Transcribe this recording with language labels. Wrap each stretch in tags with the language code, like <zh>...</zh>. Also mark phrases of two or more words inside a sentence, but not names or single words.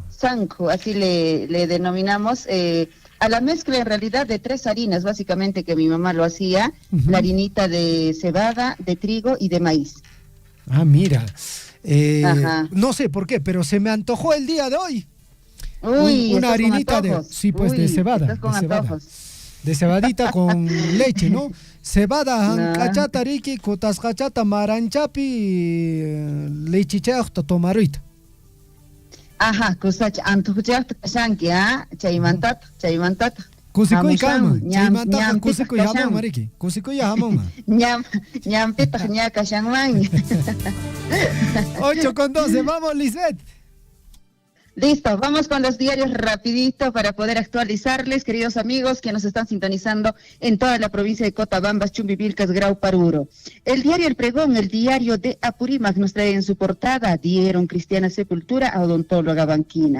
<es>Sanku, así le denominamos. A la mezcla, en realidad, de 3 harinas, básicamente, que mi mamá lo hacía. La harinita de cebada, de trigo y de maíz. Ah, mira. No sé por qué, pero se me antojó el día de hoy. Uy, una harinita de cebada, de cebadita con leche, ¿no?</es> <qu>Cebada hankachata riki kutasqachata maranchapi lechichayuqta tomaruita. Ajá, kusacha antuchayuqta kashanki, chaymantata. Kusikuy kama, chaymantata kusikuy hamon mariki, kusikuy hamon. Ñampita ña kashanman. 8:12,</qu> <es>vamos Lisbeth. Listo, vamos con los diarios rapidito para poder actualizarles, queridos amigos que nos están sintonizando en toda la provincia de Cotabambas, Chumbivilcas, Grau, Paruro. El diario El Pregón, el diario de Apurímac, nos trae en su portada: dieron cristiana sepultura a odontóloga banquina.</es>